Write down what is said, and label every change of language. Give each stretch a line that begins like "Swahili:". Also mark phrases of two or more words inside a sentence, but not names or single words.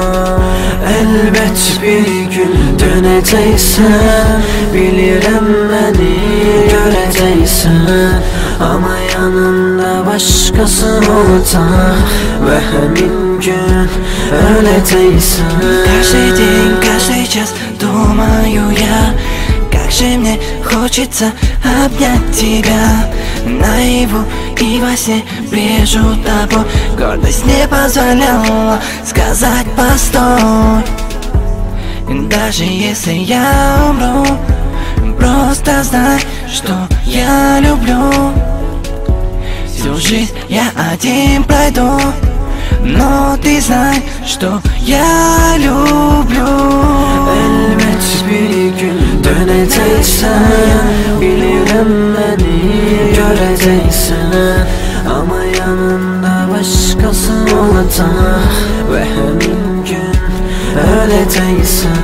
Azerbaijani: Əlbət bir gün dönəcəksən, bilirəm məni görəcəksən. Amma yanında başqası olacaq və həmin gün öləcəksən.
Russian: Каждый день, каждый час думаю я, как же мне хочется обнять тебя. Наяву и во сне вижу тобой. Гордость не позволяла сказать постой. Даже если я умру, просто знай, что я люблю. Всю жизнь я один пройду, но ты знай, что я люблю.
Azerbaijani: Əlbət bir gün dönəcəksən, bilirəm məni görəcəksən. Amma yanında başqası olacaq və həmin gün öləcəksən.